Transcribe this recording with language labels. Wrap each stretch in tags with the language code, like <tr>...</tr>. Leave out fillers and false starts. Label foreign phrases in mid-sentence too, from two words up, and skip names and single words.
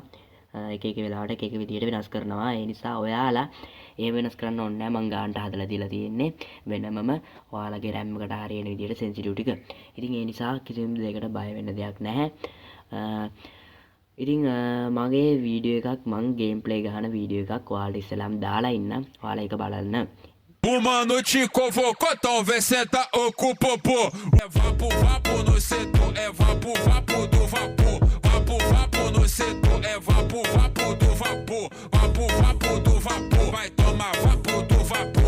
<si>එක වෙලාවට එක විදිහට වෙනස් කරනවා. ඒ නිසා ඔයාලා ඒ වෙනස් කරන්න ඕනේ නැහැ. මං ගානට හදලා දීලා තියෙන්නේ වෙනමම ඔයාලගේ RAM එකට හරියන විදිහට සෙන්සිටිව් ටික. ඉතින් ඒ නිසා කිසිම දෙයකට බය වෙන්න දෙයක් නැහැ. ඉතින් මගේ වීඩියෝ එකක් මං</si> <en>game play</en> <si>ගහන වීඩියෝ එකක් ඔයාලට ඉස්සෙල්ලාම දාලා ඉන්න. ඔයාලා ඒක බලන්න.</si> <pt>O mano te convocou, então vem senta, ocupa pô. É vapo no setor, é vapo do vapor. Vapo no setor, é vapo do vapor. Vapo do vapor, vai tomar vapo do vapor.</pt>